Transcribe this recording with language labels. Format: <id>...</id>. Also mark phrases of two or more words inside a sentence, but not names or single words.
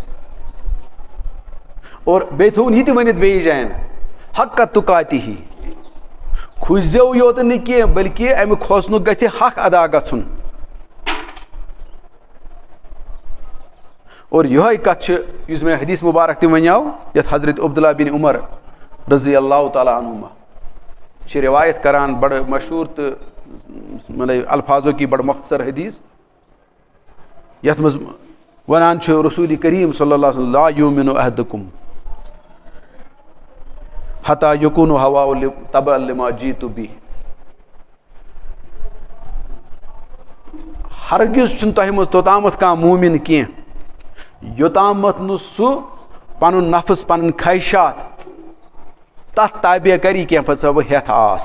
<ks>اور بیٚیہِ تھوٚوُن یہِ تہِ ؤنِتھ بیٚیِس جاین</ks> <ar>حقہ تُقاتِہی.</ar> <ks>کھوٗژزیو یوت نہٕ کینٛہہ بٔلکہِ اَمہِ کھوژنُک گژھِ حق ادا گژھُن. اور یِہوے کتھ چھِ یُس مےٚ حدیث مُبارک تہِ وَنیو یَتھ حضرت عبداللہ بِن عمر</ks> <ar>رضی اللہ تعالیٰ عنہما</ar> <ks>چھِ رِوایت کران بڑٕ مشہوٗر تہٕ مطلب الفاظو کی بڑٕ مختصر حدیث یَتھ منٛز وَنان چھُ رسوٗلِ کریم</ks> <ar>صلی اللہ علیہ وسلم لا یوٗمِنُ احدکُم حتیٰ یکوٗنُ ہواہُ تبعًا لما جیٖتُ بِہ.</ar> <ks>ہرگِز چھُنہٕ تۄہہِ منٛز توٚتامَتھ کانٛہہ موٗمِن کینٛہہ یوٚتامَتھ نہٕ سُہ پنُن نفس پنٕنۍ خواہشات تتھ تابع کری کینٛہہ پتہٕ سۄ بہٕ ہٮ۪تھ آس.</ks>